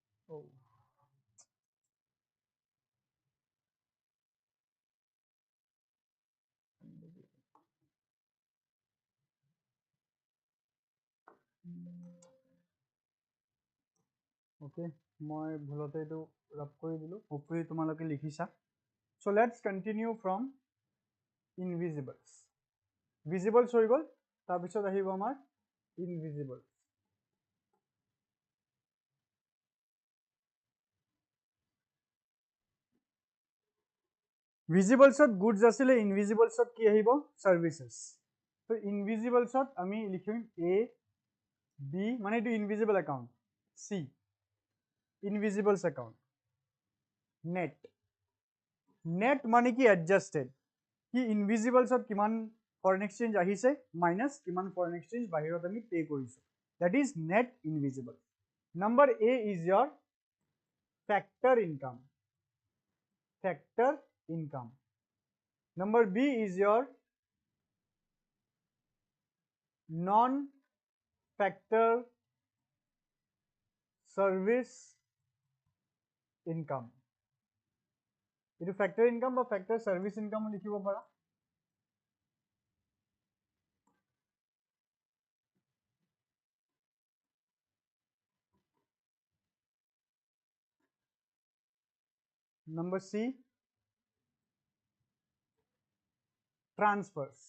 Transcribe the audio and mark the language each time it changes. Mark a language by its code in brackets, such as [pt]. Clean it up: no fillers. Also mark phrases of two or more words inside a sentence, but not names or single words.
[as] Oh. Okay, মই ভুলতে এটো ৰাপ কৰি দিলো, hopefully তোমালোকে লিখিছা. [en] So let's continue from invisibles. [as] Visibles হৈ গল, তাৰ পিছত আহিব আমাৰ invisibles. Visiblesত goods আছিলে, invisiblesত কি আহিব? Services. So invisiblesত আমি লিখিম A, B, মানে এটো invisible account. [en] C, invisibles account. Net. [as] Net মানে কি? Adjusted. কি invisiblesত কিমান [en] foreign exchange [as] আহিছে minus কিমান [en] foreign exchange [as] বাহিৰত আমি pay কৰিছো. [en] That is net invisible. Number A is your factor income. Factor income. Number B is your non-factor service income. It factor income or factor service income [as] লিখিব পাৰা. [en] Number C, transfers.